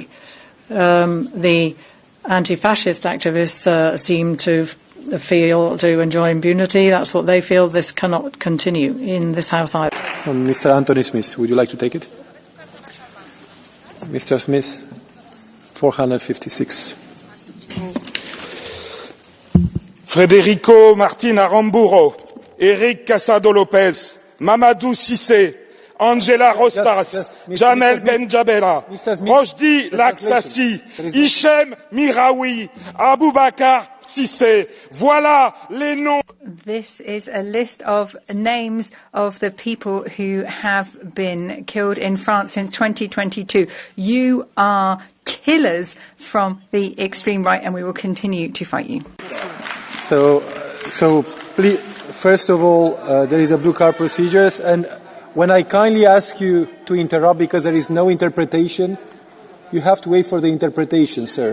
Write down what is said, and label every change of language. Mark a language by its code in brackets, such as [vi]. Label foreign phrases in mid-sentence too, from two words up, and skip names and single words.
[en] The anti-fascist activists seem to enjoy impunity. That's what they feel. This cannot continue in this House either. Mr. Anthony Smith, would you like to take it? Mr. Smith, 456. Federico Martin Aramburu, Eric Casado Lopez, Mamadou Cissé, Angela Rostas, Jamel Benjabela, Rojdi Laksassi, Hichem Miraoui, Aboubakar Cissé. [fr] Voilà les noms. [en] This is a list of names of the people who have been killed in France in 2022. You are killers from the extreme right, and we will continue to fight you. So please, first of all, there is a blue card procedures, and when I kindly ask you to interrupt because there is no interpretation, you have to wait for the interpretation, sir.